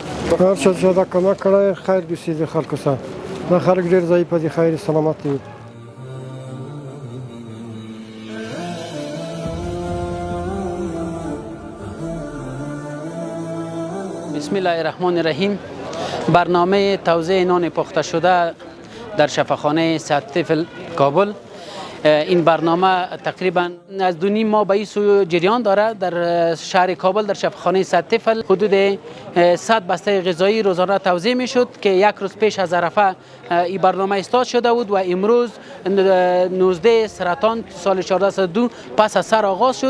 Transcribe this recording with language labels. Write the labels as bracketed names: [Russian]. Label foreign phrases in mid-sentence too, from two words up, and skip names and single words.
[Pashto] هر چه زیاده کمک کړی خیر دوستی د خلکو سره دا خلک ډېر ضعیفه دي خیر سلامت دي. [Arabic] بسم الله الرحمن الرحیم. [Persian] برنامه توزیع نان پخته شده در شفاخانه صحت طفل کابل. این برنامه تقریبا از 2.5 ماه به این سو جریان داره. در شهر کابل در شفاخانه صحت طفل حدود 100 بسته غذایی روزانه توزیع می شد که یک روز پیش از عرفه این برنامه استارت شده بود و امروز 19 سرطان سال 1402 پس از سر آغاز شد.